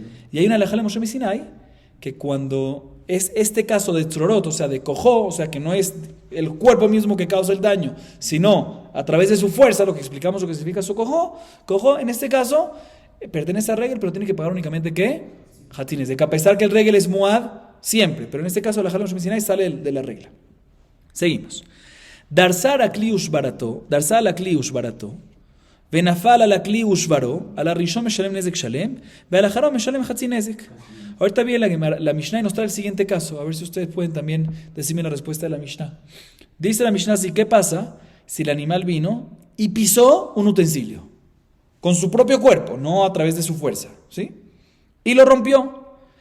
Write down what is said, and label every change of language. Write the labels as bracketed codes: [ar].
[es] Y hay una halajá de Moshe Sinai que cuando es este caso de tzorot, o sea, de cojó, o sea, que no es el cuerpo mismo que causa el daño, sino a través de su fuerza, lo que explicamos lo que significa su cojó en este caso pertenece a Regel, pero tiene que pagar únicamente ¿qué? Hatzi Nezek, a pesar que el Regel es Muad siempre, pero en este caso la halajá de Moshe Sinai sale de la regla. Seguimos. [he] Darsar a kliush barato, ונפל על הכלי ושברו, על הראשון משלם נזק שלם, ועל האחרון משלם חצי נזק. [es] Ahorita viene la Mishnah y nos trae el siguiente caso. A ver si ustedes pueden también decirme la respuesta de la Mishnah. Dice la Mishnah así, ¿qué pasa si el animal vino y pisó un utensilio? Con su propio cuerpo, no a través de su fuerza, ¿sí? Y lo rompió.